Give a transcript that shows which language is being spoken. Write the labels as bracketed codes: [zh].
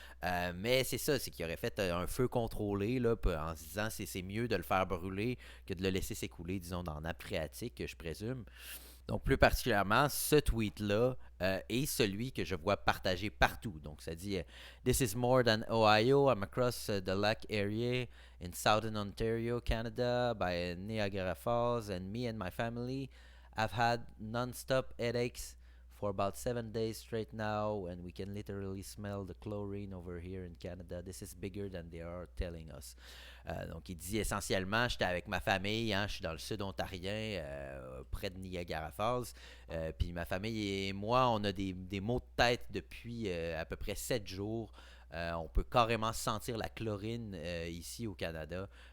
[fr] Mais c'est ça, c'est qu'il aurait fait un feu contrôlé là, en se disant c'est mieux de le faire brûler que de le laisser s'écouler, disons, dans la nappe phréatique, je présume. Donc, plus particulièrement, ce tweet-là est celui que je vois partagé partout. Donc, ça dit [en] This is more than Ohio. I'm across the lake area in southern Ontario, Canada, by Niagara Falls, and me and my family have had non-stop headaches for about 7 days straight now, and we can literally smell the chlorine over here in Canada. This is bigger than they are telling us. [fr] Donc, il dit essentiellement, j'étais avec ma famille, hein, je suis dans le sud ontarien, près de Niagara Falls. Puis ma famille et moi, on a des maux de tête depuis à peu près 7 jours. On peut carrément sentir la chlorine ici au Canada.